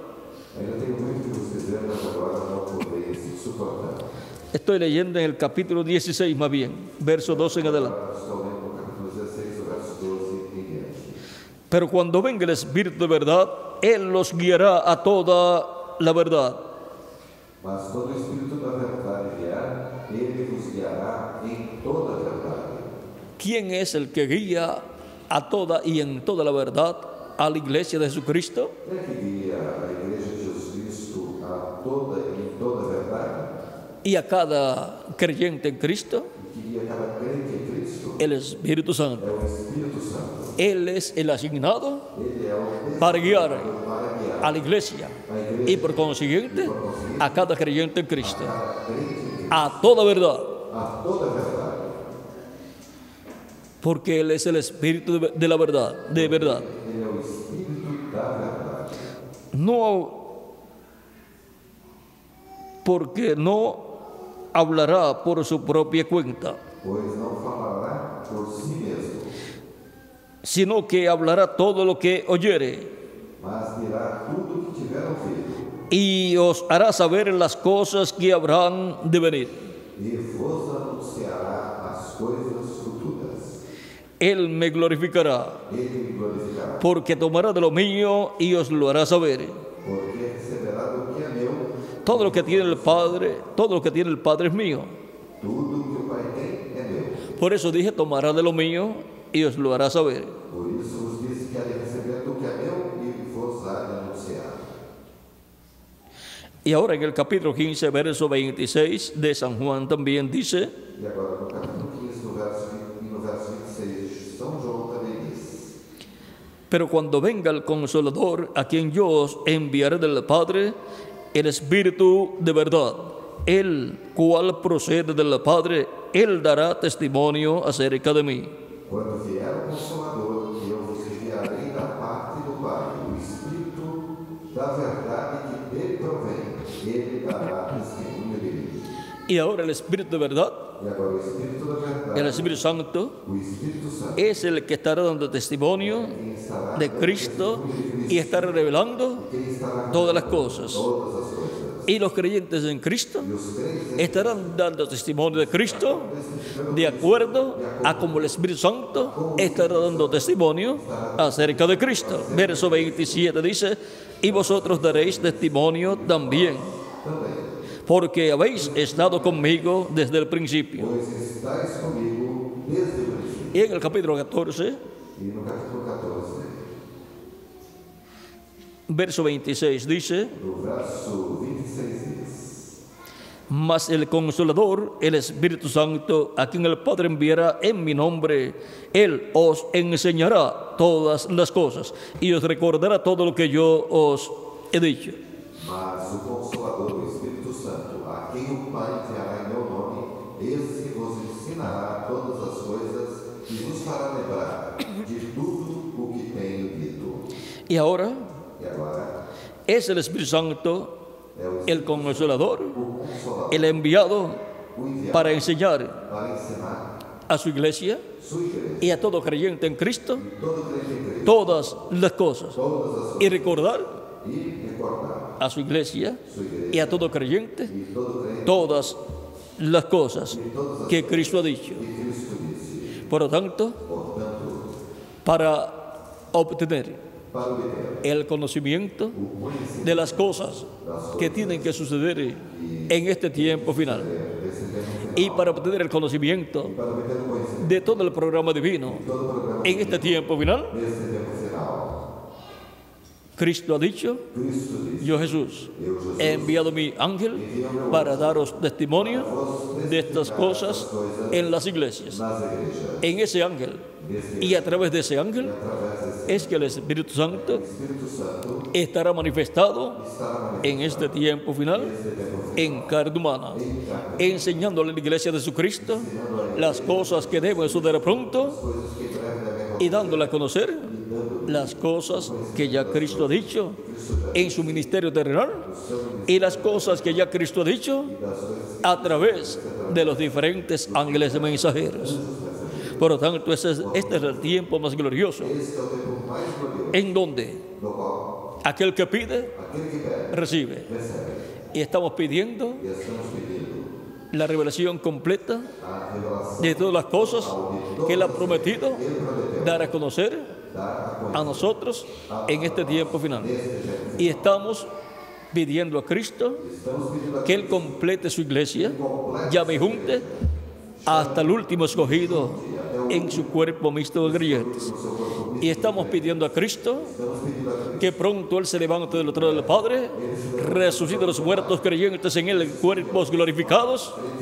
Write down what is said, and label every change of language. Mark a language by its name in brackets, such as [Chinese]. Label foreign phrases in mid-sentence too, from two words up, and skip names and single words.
[Spanish] Estoy leyendo en el capítulo 16 más bien, verso 12 en adelante. Pero cuando venga el Espíritu de verdad, Él los guiará a toda la verdad. [Portuguese] Mas quando o Espírito da verdade vier, ele vos guiará em toda a verdade. [Spanish] ¿Quién es el que guía a toda y en toda la verdad a la iglesia de Jesucristo? [Portuguese] Quem é que guia a igreja de Jesus Cristo a toda e em toda a verdade? [Spanish] Y a cada creyente en Cristo, [Portuguese] Que guia cada crente em Cristo [Spanish] el Espíritu Santo. [Portuguese] é o Espírito Santo. [Spanish] Él es el asignado [Portuguese] Ele é o [Spanish] para guiar [Portuguese] para guiar [Spanish] a la iglesia y por consiguiente a cada creyente en Cristo a toda verdad, [Portuguese] a toda a verdade. [Spanish] porque Él es el Espíritu de la verdad, de verdad. [Portuguese] Ele é o Espírito da verdade. [Spanish] No, porque no hablará por su propia cuenta, [Portuguese] Pois não falará por si mesmo, [Spanish] sino que hablará todo lo que oyere, [Portuguese] mas dirá tudo o que tiver ouvido, [Spanish] y os hará saber las cosas que habrán de venir. [Portuguese] e vos anunciará as coisas futuras. [Spanish] Él me glorificará, [Portuguese] Ele me glorificará, [Spanish] porque tomará de lo mío y os lo hará saber. [Portuguese] porque receberá do que é meu, [Spanish] Todo lo que tiene el Padre es mío. [Portuguese] tudo que o Pai tem é meu. [Spanish] Por eso dije, tomará de lo mío y os lo hará saber. [Portuguese] Por isso vos disse que há de receber do que é meu e vos há de anunciar. [Spanish] Y ahora en el capítulo 15, verso 26 de San Juan también dice: [Portuguese] E agora no capítulo 15, no verso 26, São João também diz: [Spanish] pero cuando venga el Consolador, a quien yo os enviaré del Padre, el Espíritu de verdad, el cual procede del Padre, él dará testimonio acerca de mí. [Portuguese] Quando vier o Consolador, que eu vos enviarei da parte do Pai, o Espírito da verdade que dele provém, ele dará testemunho de mim. [Spanish] Y ahora el Espíritu de verdad, [Portuguese] E agora o Espírito da verdade, [Spanish] el Espíritu Santo, [Portuguese] o Espírito Santo, [Spanish] es el que estará dando testimonio [Portuguese] quem estará [Spanish] de Cristo y estará revelando [Portuguese] quem estará [Spanish] todas las cosas. [Portuguese] todas as coisas. [Spanish] Y los creyentes en Cristo [Portuguese] E os crentes [Spanish] estarán dando testimonio de Cristo de acuerdo a como el Espíritu Santo estará dando testimonio acerca de Cristo. Verso 27 dice: y vosotros daréis testimonio también, porque habéis estado conmigo desde el principio. [Portuguese] pois estáis comigo desde o princípio. [Spanish] Y en el capítulo 14, [Portuguese] E no capítulo 14, [Spanish] verso 26 dice: [Portuguese] no verso 26 diz: [Spanish] mas el Consolador, el Espíritu Santo, a quien el Padre enviará en mi nombre, Él os enseñará todas las cosas y os recordará todo lo que yo os he dicho. [Portuguese] Mas o Consolador, o Espírito Santo, a quem o Pai enviará em meu nome, esse vos ensinará todas as coisas e vos fará lembrar de tudo o que tenho dito. [Spanish] Y ahora [Portuguese] E agora [Spanish] es el Espíritu Santo, [Portuguese] é o [Spanish] el Consolador, [Portuguese] Consolador, [Spanish] el enviado [Portuguese] o enviado [Spanish] para enseñar [Portuguese] para ensinar [Spanish] a su iglesia [Portuguese] sua igreja, [Spanish] y a todo creyente en Cristo [Portuguese] todo crente em Cristo, [Spanish] todas las cosas, [Portuguese] todas as [Spanish] y [Portuguese] coisas, [Spanish] recordar [Portuguese] e recordar [Spanish] a su iglesia [Portuguese] sua igreja [Spanish] y a todo creyente [Portuguese] e todo crente [Spanish] todas las cosas que Cristo ha dicho. [Portuguese] que Cristo disse. [Spanish] Por lo tanto, [Portuguese] Portanto, [Spanish] para obtener [Portuguese] para obter [Spanish] el conocimiento [Portuguese] o conhecimento [Spanish] de las cosas que tienen que suceder en este tiempo final, [Portuguese] desse tempo final, [Spanish] y para obtener el conocimiento [Portuguese] para obter o conhecimento [Spanish] de todo el programa divino [Portuguese] todo o programa [Spanish] en este tiempo final, [Portuguese] desse tempo final, [Spanish] Cristo ha dicho: [Portuguese] Cristo disse: [Spanish] yo Jesús [Portuguese] Eu, Jesus, [Spanish] he enviado mi ángel para daros testimonio de estas cosas en las iglesias. [Portuguese] nas igrejas, [Spanish] En ese ángel y a través de ese ángel [Portuguese] através desse [Spanish] es que el Espíritu Santo [Portuguese] Espírito Santo, [Spanish] estará manifestado [Portuguese] estará [Spanish] en este tiempo final en carne humana, enseñándole a la iglesia de Jesucristo las cosas que deben suceder pronto [Portuguese] coisas que em breve devem [Spanish] y dándole a conocer las cosas que ya Cristo ha dicho en su ministerio terrenal y las cosas que ya Cristo ha dicho a través de los diferentes ángeles mensajeros. Por lo tanto, este es el tiempo más glorioso, [Portuguese] Esse é o tempo mais glorioso, [Spanish] en donde [Portuguese] no qual [Spanish] aquel que pide, [Portuguese] aquele que pede, [Spanish] recibe. [Portuguese] recebe. [Spanish] Y estamos pidiendo [Portuguese] E estamos pedindo [Spanish] la revelación completa [Portuguese] a revelação [Spanish] de todas las cosas que Él ha prometido [Portuguese] que Ele prometeu, [Spanish] dar a conocer [Portuguese] dar a conhecer [Spanish] a nosotros en este tiempo final. Y estamos pidiendo a Cristo [Portuguese] Estamos pedindo a [Spanish] que Él complete su iglesia, llame y junte hasta el último escogido en su cuerpo mixto de creyentes. Y estamos pidiendo a Cristo que pronto Él se levante del trono del Padre, resucite a los muertos creyentes en Él en cuerpos glorificados.